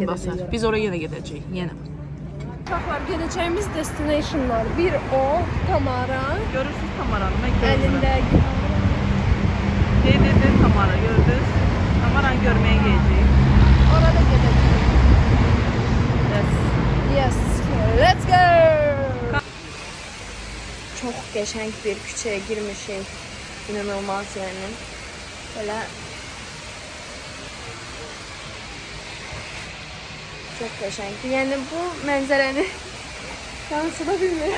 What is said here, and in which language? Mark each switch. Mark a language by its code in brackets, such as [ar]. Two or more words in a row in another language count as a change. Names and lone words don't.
[az] 1000 basar. gedəcəyik. Biz oraya yenə gedəcəyik, yenə. Uşaqlar, gedəcəyimiz destinationlar. Bir o, Tamara, Görürsüz Tamaranı, mən gördüm. əlində Dedi Tamara, gördünüz? Tamaranı görməyə gedəcəyik. orada gedəcəyik. [en] Yes. Yes, let's go! [az] Çox qəşəng bir küçəyə girmişik. İnanılmaz yəni. Belə çox qəşəngdir. Yəni bu mənzərəni yansıda bilmirəm.